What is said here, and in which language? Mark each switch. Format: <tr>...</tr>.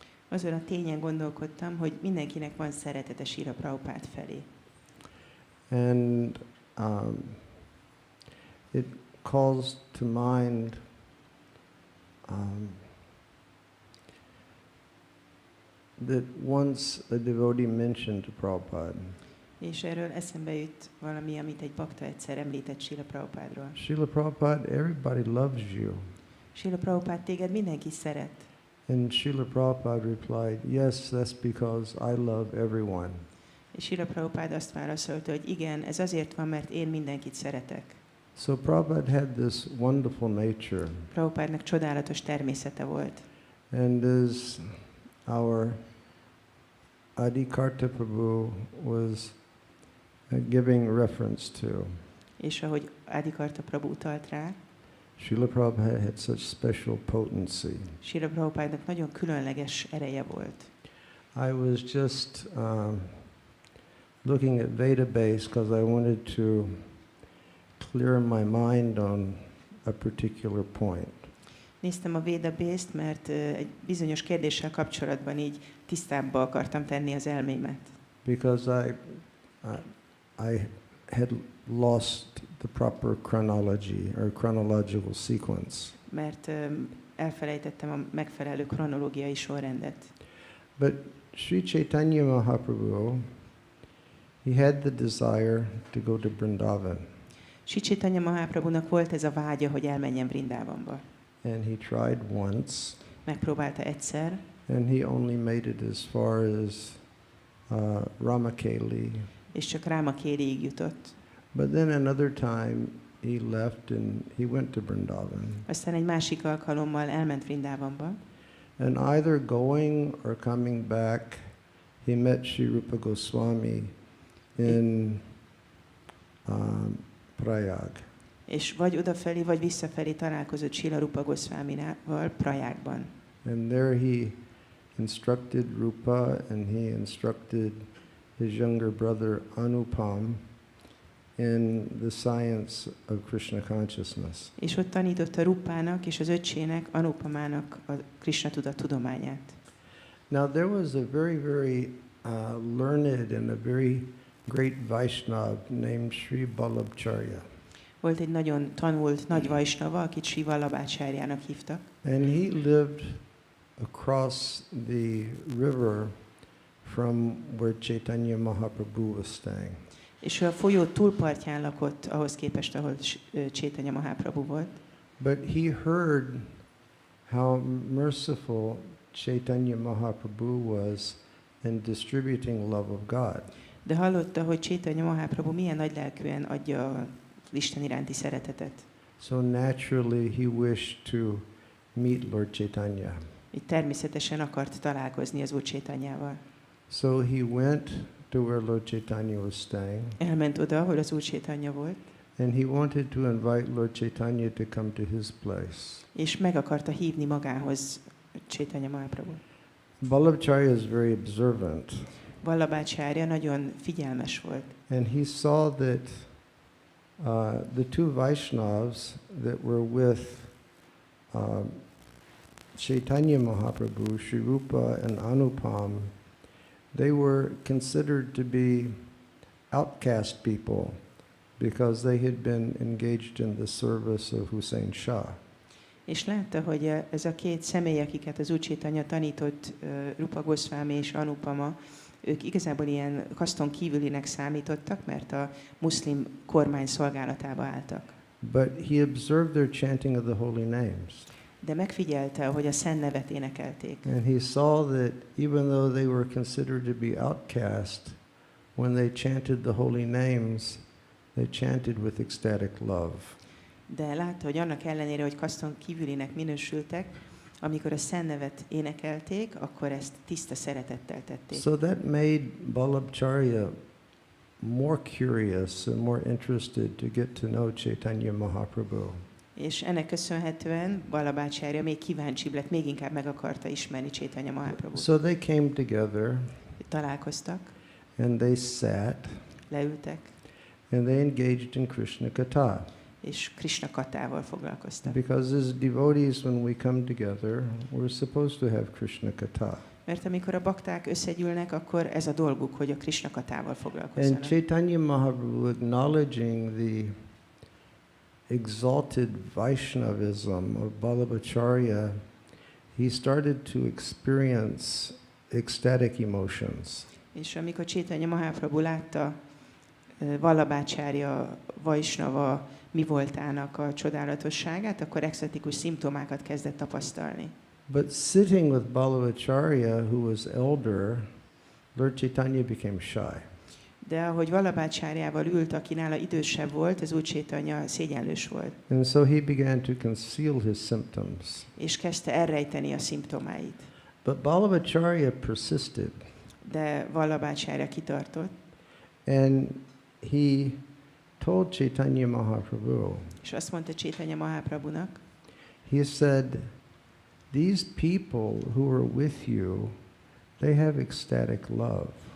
<hu>Azon a tényen gondolkodtam, hogy mindenkinek van szeretete Srila Prabhupada felé.</hu> <en>And it calls to mind that once a devotee mentioned to Prabhupada.</en> <hu>És erről eszembe jut valami, amit egy bakta egyszer említett Srila Prabhupádról.</hu> <en>Srila Prabhupada, everybody loves you.</en> <hu>Srila Prabhupada, téged mindenki szeret.</hu> <en>And Srila Prabhupada replied, yes, that's because I love everyone.</en> <hu>És Srila Prabhupada azt válaszolta, hogy igen, ez azért van, mert én mindenkit szeretek.</hu> <en>So Prabhupada had this wonderful nature.</en> <hu>Prabhupádnak csodálatos természete volt.</hu> <en>And as our Adikarta Prabhu was giving reference to,</en> <hu>És ahogy Adikarta Prabhu utalt rá,</hu> <en>Srila Prabhupada had such special potency.</en> <hu>Srila Prabhupádnak nagyon különleges ereje volt.</hu> <en>I was just looking at Vedabase because I wanted to clear my mind on a particular point.</en> <hu>Néztem a Vedabase-t, mert egy bizonyos kérdéssel kapcsolatban így tisztábbá akartam tenni az elmémet.</hu> <en>Because I had lost the proper chronology or chronological sequence.</en> <hu>Mert elfelejtettem a megfelelő kronológiai sorrendet.</hu> <en>But Sri Chaitanya Mahaprabhu, he had the desire to go to Vrindavan.</en> <hu>Sri Chaitanya Mahaprabhunak volt ez a vágya, hogy elmenjen Vrindávamba.</hu> <en>And he tried once.</en> <hu>Megpróbálta egyszer.</hu> <en>And he only made it as far as Ramakeli.</en> <hu>És csak Ramakeliig jutott.</hu> <en>But then another time he left and he went to Vrindavan.</en> <hu>Aztán egy másik alkalommal elment Vrindávamba.</hu> <en>And either going or coming back, he met Sri Rupa Goswami in Prayag.</en> <hu>És vagy odafelé, vagy visszafelé találkozott Srila Rupa Goswaminával Prajágban.</hu> <en>And there he instructed Rupa and he instructed his younger brother Anupam in the science of Krishna consciousness.</en> <hu>És ott tanította Rupának és az öccsének, Anupamának a Krishna tudat tudományát.</hu> <en>Now there was a very, very learned and a very great Vaishnava named Sri Vallabhacharya.</en> <hu>Volt egy nagyon tanult nagy vajsnava, akit Sri Vallabhácsáryának hívtak,</hu> <en>and he lived across the river from where Chaitanya Mahaprabhu was staying.</en> <hu>és ő a folyó túlpartján lakott ahhoz képest, ahol Chaitanya Mahaprabhu volt.</hu> <en>But he heard how merciful Chaitanya Mahaprabhu was in distributing love of God.</en> <hu>De hallotta, hogy Chaitanya Mahaprabhu milyen nagylelkűen adja az Isten iránti szeretetet.</hu> <en>So naturally he wished to meet Lord Chaitanya.</en> <hu>Így természetesen akart találkozni az Úr Chaitanyával.</hu> <en>So he went to where Lord Chaitanya was staying,</en> <hu>Elment oda, ahol az Úr Chaitanya volt,</hu> <en>and he wanted to invite Lord Chaitanya to come to his place.</en> <hu>és meg akarta hívni magához Chaitanya Mahaprabhu.</hu> <en>Vallabhacharya is very observant,</en> <hu>Vallabhácsárya nagyon figyelmes volt,</hu> <en>and he saw that the two Vaishnavas that were with Chaitanya Mahaprabhu, Sri Rupa and Anupam, they were considered to be outcast people because they had been engaged in the service of Hussein Shah.</en> <hu>és látta, hogy ez a két személy, akiket az Úr Chaitanya tanított, Rupa Goswami és Anupama, ők igazából ilyen kaszton kívülinek számítottak, mert a muszlim kormány szolgálatába álltak.</hu> <en>But he observed their chanting of the holy names.</en> <hu>De megfigyelte, hogy a szent nevet énekelték.</hu> <en>And he saw that even though they were considered to be outcast, when they chanted the holy names, they chanted with ecstatic love.</en> <hu>De látta, hogy annak ellenére, hogy kaszton kívülinek minősültek, amikor a szent nevet énekelték, akkor ezt tiszta szeretettel tették.</hu> <en>So that made Vallabhacharya more curious and more interested to get to know Chaitanya Mahaprabhu.</en> <hu>És ennek köszönhetően Vallabhácsárya még kíváncsibb lett, még inkább meg akarta ismerni Chaitanya Mahaprabhut.</hu> <en>So they came together</en> <hu>Találkoztak,</hu> <en>and they sat</en> <hu>leültek,</hu> <en>and they engaged in Krishna Katha.</en> <hu>és Krishna katával foglalkoztak.</hu> <en>Because as devotees, when we come together, we're supposed to have Krishna Katha.</en> <hu>Mert amikor a bakták összegyűlnek, akkor ez a dolguk, hogy a Krishna katával</hu> <en>And</en> <hu>foglalkozzanak.</hu> <en>Chaitanya Mahaprabhu, acknowledging the exalted Vaishnavism of Vallabhacharya, he started to experience ecstatic emotions.</en> <hu>És amikor Chaitanya Mahaprabhu látta Vallabhácsárya Vaisnava mi voltának a csodálatosságát, akkor extatikus szimptomákat kezdett tapasztalni.</hu> <en>But sitting with Vallabhacharya, who was elder, Lord Chaitanya became shy.</en> <hu>De ahogy Vallabhácsárjával ült, aki nála idősebb volt, az Úr Chaitanya szégyenlős volt,</hu> <en>And so he began to conceal his symptoms.</en> <hu>és kezdte elrejteni a szimptomáit.</hu> <en>But Vallabhacharya persisted,</en> <hu>De Vallabhácsárya kitartott,</hu> <en>and he told Chaitanya Mahaprabhu,</en> <hu>és azt mondta Chaitanya Mahaprabhunak,</hu> <en>he said, these people who are with you, they have ecstatic love.</en>